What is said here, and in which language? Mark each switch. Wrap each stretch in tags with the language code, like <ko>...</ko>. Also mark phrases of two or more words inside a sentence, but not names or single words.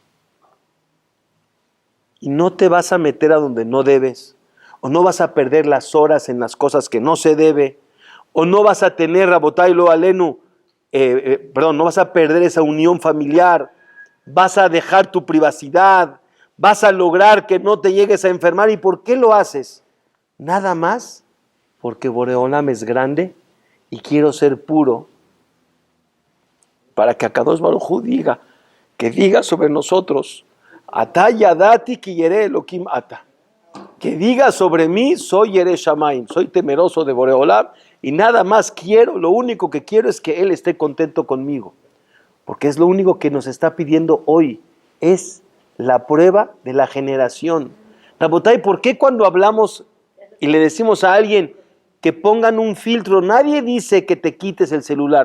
<es>Y no te vas a meter a donde no debes, o no vas a perder las horas en las cosas que no se debe, o no vas a tener</es> <he>רבותי לא עלינו,</he> <es>no vas a perder esa unión familiar, vas a dejar tu privacidad, vas a lograr que no te llegues a enfermar. ¿Y por qué lo haces? Nada más porque Boreolam es grande y quiero ser puro para que</es> <he>הקדוש ברוך הוא</he> <es>diga sobre nosotros,</es> <he>עתה ידעתי כי ירא אלהים אתה,</he> <es>que diga sobre mí, soy</es> <he>ירא שמים,</he> <es>soy temeroso de Boreolam y nada más quiero, lo único que quiero es que Él esté contento conmigo, porque es lo único que nos está pidiendo hoy, es la prueba de la generación. Rabotay, ¿por qué cuando hablamos y le decimos a alguien que pongan un filtro, nadie dice que te quites el celular?</es>